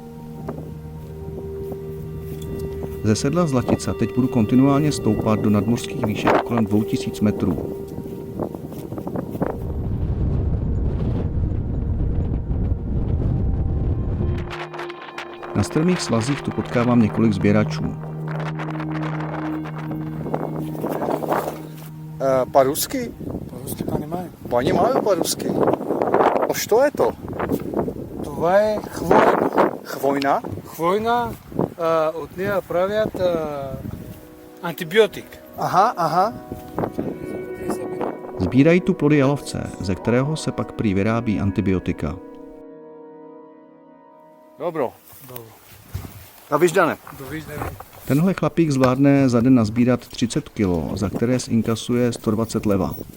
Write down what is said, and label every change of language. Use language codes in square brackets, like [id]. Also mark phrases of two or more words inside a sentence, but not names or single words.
[cs] Ze sedla Zlatica teď budu kontinuálně stoupat do nadmořských výšek kolem 2000 metrů. Na strmých svazích tu potkávám několik sběračů. [ru] По-русски? По-русски понимаю. Понимаю по-русски. Что это? [bg] Това е хвойна. Хвойна? Хвойна, от нея правят антибиотик. Aha. [cs] Sbírají tu plody jalovce, ze kterého se pak prý vyrábí antibiotika. [bg] Dobro. Dobro. Doviždane. Довиждане. [cs] Tenhle chlapík zvládne za den nazbírat 30 kg, za které zinkasuje 120 leva.